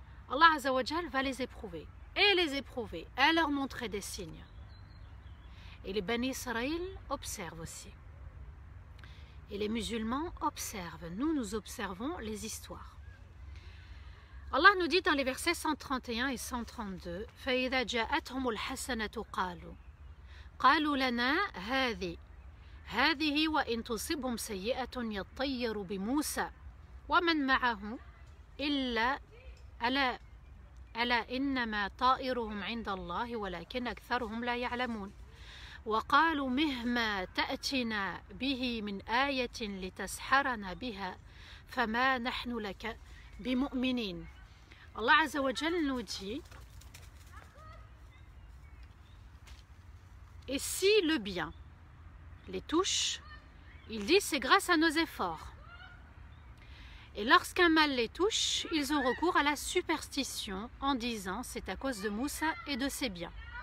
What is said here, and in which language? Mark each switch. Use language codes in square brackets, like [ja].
[fr] Allah Azza wa Jal va les éprouver et leur montrer des signes. Et les Bani Israël observent aussi. Et les musulmans observent. Nous observons les histoires. Allah nous dit dans les versets 131 et 132 [ar] فَإِذَا جَاءَتْهُمُ الْحَسَنَةُ قَالُوا لَنَا هذه وَإِن تُصِبْهُمْ سَيِّئَةٌ يَطَّيَّرُ بِمُوسَى وَمَنْ مَعَهُ أَلَا إِنَّمَا طَائِرُهُمْ عِنْدَ اللَّهِ وَلَكِنْ أَكْثَرُهُمْ لَا يَعْلَمُونَ وَقَالُوا مَهْمَا تَأْتِنَا بِهِ مِنْ آيَةٍ لِتَسْحَرَنَا بِهَا فَمَا نَحْنُ لَكَ بِمُؤْمِنِينَ. [fr] Allah Azza wa Jal nous dit, et si le bien les touche, il dit c'est grâce à nos efforts. Et lorsqu'un mal les touche, ils ont recours à la superstition en disant c'est à cause de Moussa et de ses biens.